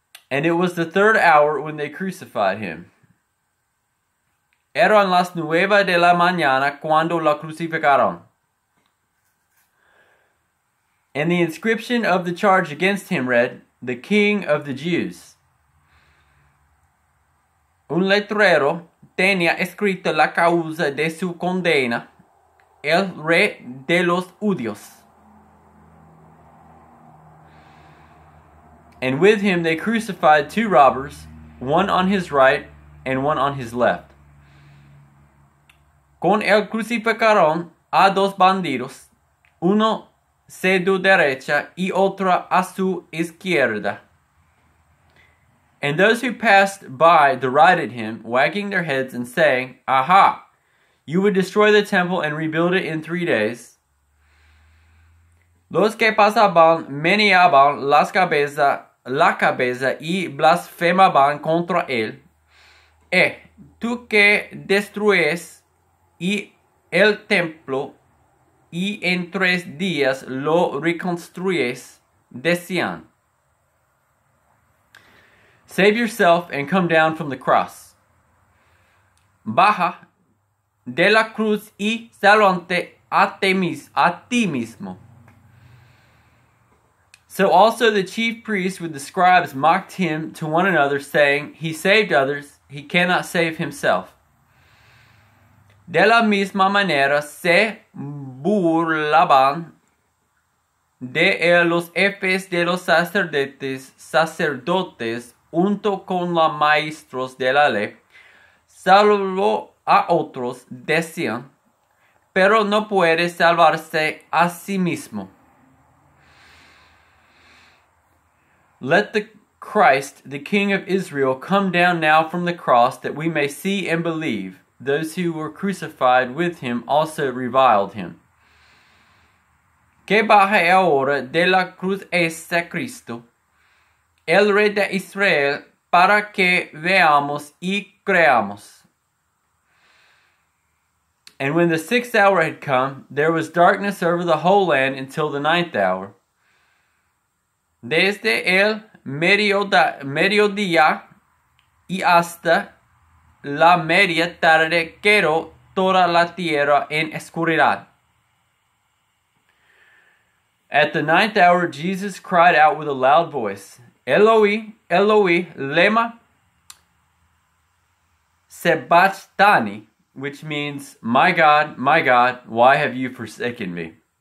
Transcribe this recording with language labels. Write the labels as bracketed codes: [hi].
[en] And it was the third hour when they crucified him. [es] Eran las 9 de la mañana cuando la crucificaron. [en] And the inscription of the charge against him read, "The King of the Jews." [es] Un letrero tenía escrito la causa de su condena, "El Rey de los Judíos." [en] And with him they crucified 2 robbers, one on his right and one on his left. [es] Con él crucificaron a 2 bandidos, uno a su derecha y otro a su izquierda. [en] And those who passed by derided him, wagging their heads and saying, "Aha! You would destroy the temple and rebuild it in 3 days." [es] Los que pasaban meneaban la cabeza y blasfemaban contra él. Tú que destruyes y el templo y en 3 días lo reconstruyes, decían, [en] "Save yourself and come down from the cross. [es] Baja de la cruz y sálvate a ti mismo." [en] So also the chief priests with the scribes mocked him to one another, saying, He saved others, he cannot save himself. [es] De la misma manera se burlaban de él los jefes de los sacerdotes junto con los maestros de la ley, salvo a otros, decían, pero no puede salvarse a sí mismo. [en] Let the Christ, the King of Israel, come down now from the cross, that we may see and believe. Those who were crucified with him also reviled him. [es] Que baje ahora de la cruz este Cristo, el Rey de Israel, para que veamos y creamos. [en] And when the 6th hour had come, there was darkness over the whole land until the 9th hour. [es] Desde el mediodía y hasta la media tarde quedó toda la tierra en oscuridad. [en] At the 9th hour, Jesus cried out with a loud voice, [arc] Eloi, Eloi, lema sabachthani, [en] which means, my God, why have you forsaken me?